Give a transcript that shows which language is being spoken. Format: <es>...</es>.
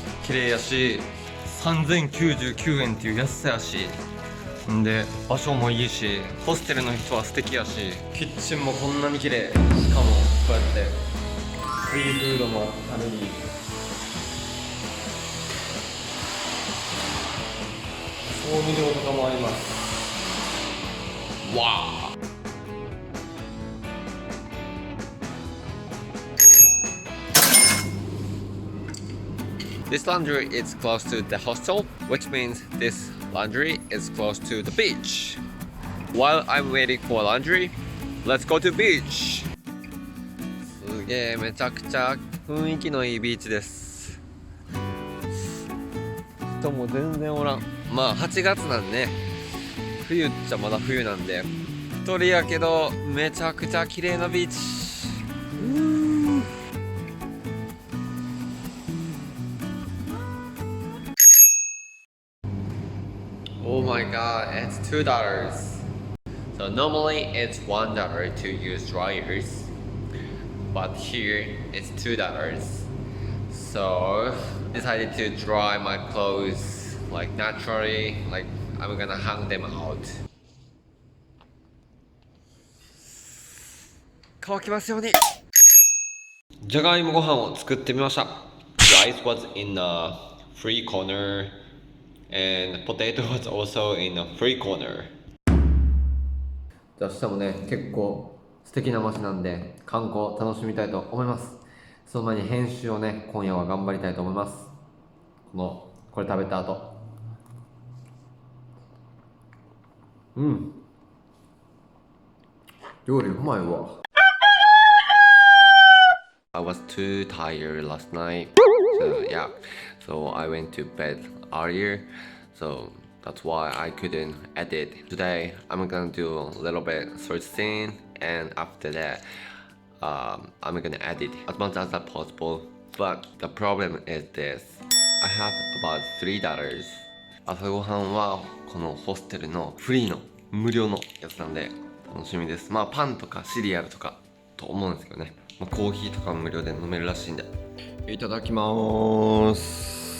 <ja>綺麗やし3099円っていう安さやし、んで場所もいいし、ホステルの人は素敵やし、キッチンもこんなに綺麗。しかもこうやってフリーフードもあるり、調味料とかもあります。</ja> <en>わあ、This laundry is close to the hostel, which means this laundry is close to the beach. While I'm waiting for laundry, let's go to beach.</en> <ja>すげえ、めちゃくちゃ雰囲気のいいビーチです。人も全然おらん。まあ8月なんで、冬っちゃまだ冬なんで、一人やけどめちゃくちゃ綺麗なビーチ。</ja> <en>Oh my god, it's $2. So normally it's $1 to use dryers, but here it's $2. So decided to dry my clothes like naturally, like I'm gonna hang them out.</en> <ja>乾きますように。じゃがいもご飯を作ってみました。</ja> <en>Rice was in a free corner.And potato was also in a free corner.</en> <ja>じゃあ明日もね、結構素敵な街なんで観光楽しみたいと思います。その前に編集をね、今夜は頑張りたいと思います。これ食べた後、料理うまいわ。</ja> <en>I was too tired last night, so yeah, so I went to bed earlier, so that's why I couldn't edit. Today I'm gonna do a little bit searching, and after that I'm gonna edit as much as possible. But the problem is this, I have about $3.</en> <ja>朝ごはんはこのホステルのフリーの無料のやつなんで楽しみです。まあパンとかシリアルとかと思うんですけどね、コーヒーとかも無料で飲めるらしいんで、いただきまーす。</ja>